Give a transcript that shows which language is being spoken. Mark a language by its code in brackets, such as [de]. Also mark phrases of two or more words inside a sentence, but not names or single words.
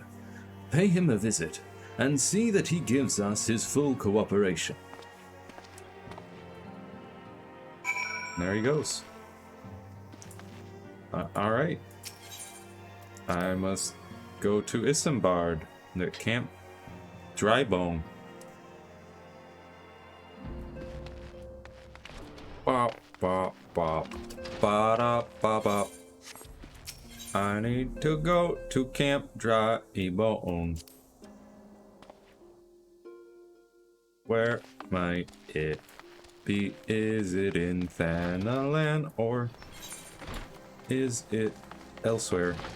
[en] Pay him a visit and see that he gives us his full cooperation. There he goes. Alright. I must go to Isambard, the Camp Drybone. Bop, bop, bop. Ba-da-ba-ba. I need to go to Camp Drybone. Where might it be? Is it in Thanalan or is it elsewhere?